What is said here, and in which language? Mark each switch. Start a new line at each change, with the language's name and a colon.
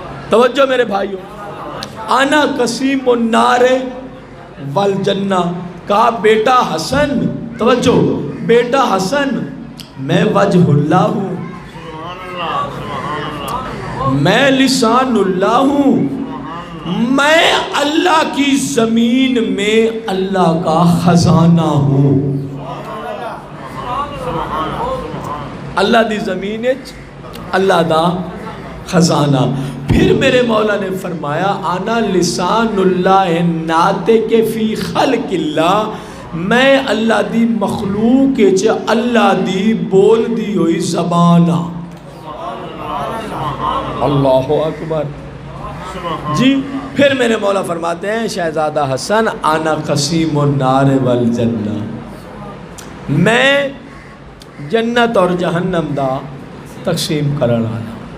Urdu: توجہ میرے بھائیوں،
Arabic: انا قسیم النار والجنہ۔
Urdu: کہا بیٹا حسن، توجہ بیٹا حسن میں وجہ اللہ ہوں، میں لسان اللہ ہوں، میں اللہ کی زمین میں اللہ کا خزانہ ہوں.
Punjabi: اللہ دی زمین اللہ دا خزانہ.
Urdu: پھر میرے مولا نے فرمایا
Arabic: آنا لسان اللہ ناطق فی خلق اللہ،
Punjabi: میں اللہ دی مخلوق اللہ دی بول دی ہوئی زبان ہاں.
Urdu: اللہ اکبر. جی پھر میرے مولا فرماتے ہیں شہزادہ حسن
Arabic: آنا قسیم النار والجنہ،
Punjabi: میں جنت اور جہنم دا تقسیم کرن والا.